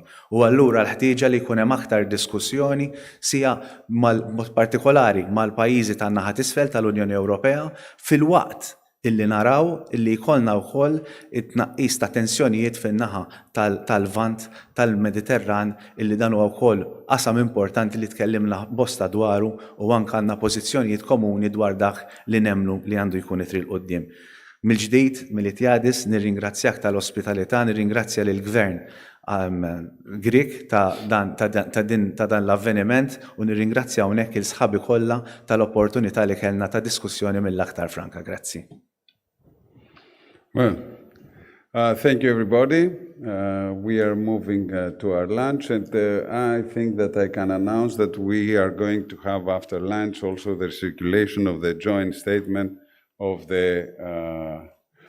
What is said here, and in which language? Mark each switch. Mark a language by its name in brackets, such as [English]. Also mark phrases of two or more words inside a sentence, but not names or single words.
[Maltese] U allura l-ħtieġa li jkun hemm aktar diskussjoni sija mod partikolari mal-pajjiżi tan-naħa t'isfel tal-Unjoni Ewropea fil-waqt illi naraw illi jkollna wkoll it-tnaqqis ta' tensjonijiet fin-naħa tal-Vant tal-Mediterran illi dan huwa wkoll qasam importanti li tkellimna bosta dwaru u anke għandna pożizzjonijiet komuni dwar dak li nemmnu li għandu jkun it-triq quddiem. Mill-ġdid, Militiadis, nirringrazzjak tal-ospitalità, nirringrazzja lill-Gvern Grik ta' dan l-avveniment u nirringrazzja hawnhekk il-sħabi kollha tal-opportunità li kellna ta' diskussjoni mill-aktar franka. Grazzi. [English] Well, thank you, everybody. We are moving to our lunch, and I think that I can announce that we are going to have after lunch also the circulation of the joint statement of our today's meeting.